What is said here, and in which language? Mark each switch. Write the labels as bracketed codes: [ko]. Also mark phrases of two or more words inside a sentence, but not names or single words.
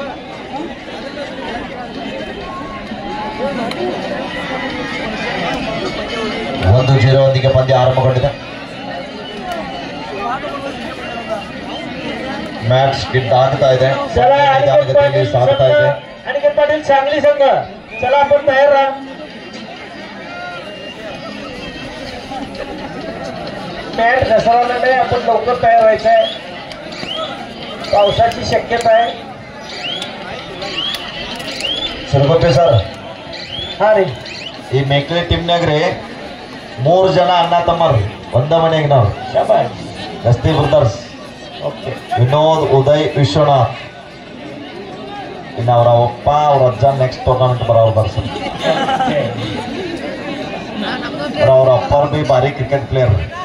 [kn] ಒಂದು 0 ಪಂದ್ಯ ಆರಂಭಗೊಂಡಿದೆ. [en] match skid [kn] ಆಗ್ತಾ ಇದೆ, ಸಾಗ್ತಾ ಇದೆ. [mr] अनिकेत पाटील सांगली संघ, चला आपण तयार राहा. मॅट घसरवला नाही, आपण लवकर तयार व्हायचं आहे. पावसाची शक्यता आहे. सरपंच सर, [kn] हा ರೀ, ಈ ಮೇಕ್ಲೆ ಟೀಮ್ನಾಗ್ರಿ 3 ಜನ ಅಣ್ಣ ತಮ್ಮರು ಒಂದ ಮನೆಯಾಗಿನವ್ರು. ಶಾಬಾಷ್. ಗಸ್ತಿ ಬ್ರದರ್ಸ್, ಓಕೆ. ವಿನೋದ್, ಉದಯ್, ವಿಶ್ವನಾಥ್. ಇನ್ನು ಅವರ ಅಪ್ಪ ಅವ್ರ ಅಜ್ಜ [en] next tournament [kn] ಬರೋರು ಬರ್ಸರ್. ಅವ್ರ ಅಪ್ಪರು ಬಿ ಭಾರಿ [en] cricket player.